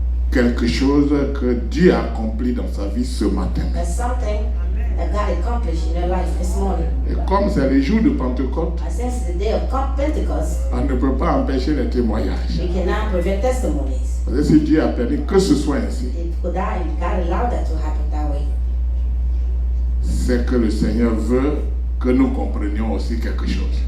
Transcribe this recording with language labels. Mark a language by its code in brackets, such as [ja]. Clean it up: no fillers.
[fr] Quelque chose que Dieu a accompli dans sa vie ce matin. [en] That God accomplished in your life this morning. [fr] Et comme c'est le jour de Pentecôte, [en] since the day of Pentecost, [fr] on ne peut pas empêcher les témoignages. [en] We cannot prevent testimonies. [fr] Parce que si Dieu a permis que ce soit ainsi, [en] God allowed that to happen that way. [fr] C'est que le Seigneur veut que nous comprenions aussi quelque chose.